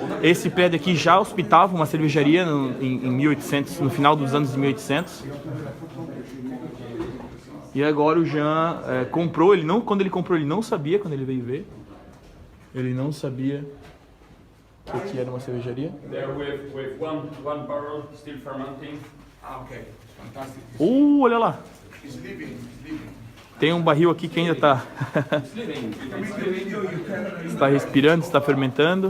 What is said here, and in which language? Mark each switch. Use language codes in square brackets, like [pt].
[pt] Esse prédio aqui já hospitava uma cervejaria em 1800, no final dos anos de 1800. E agora o Jean comprou, quando ele comprou ele não sabia, quando ele veio ver. Ele não sabia que aqui era uma cervejaria. [en] There with one barrel still fermenting. Okay, fantastic. [pt] Olha lá! [en] It's living. [pt] Tem um barril aqui que ainda está está respirando, está fermentando.